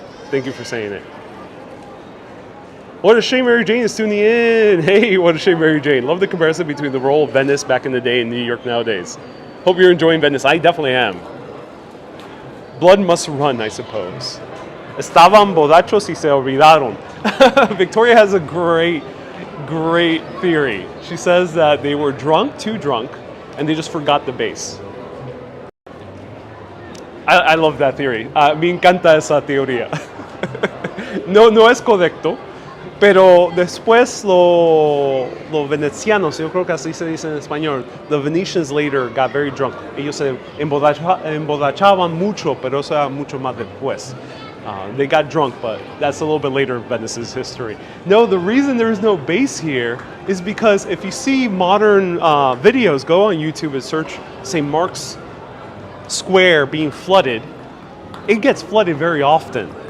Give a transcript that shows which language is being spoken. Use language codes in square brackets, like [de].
[en] Thank you for saying it. What a shame Mary Jane is tuning in. Hey, what a shame Mary Jane. Love the comparison between the role of Venice back in the day and New York nowadays. Hope you're enjoying Venice. I definitely am. Blood must run, I suppose. [es] Estaban borrachos y se olvidaron. [en] Victoria has a great theory. She says that they were drunk, too drunk, and they just forgot the bass. I love that theory. [es] Me encanta esa teoría. No es correcto, pero después los venecianos, yo creo que así se dice en español, [en] the Venetians later got very drunk. [es] Ellos se emborrachaban mucho, pero eso era mucho más después. [en] They got drunk, but that's a little bit later in Venice's history. No, the reason there is no bass here is because if you see modern videos, go on YouTube and search St. Mark's Square being flooded. It gets flooded very often.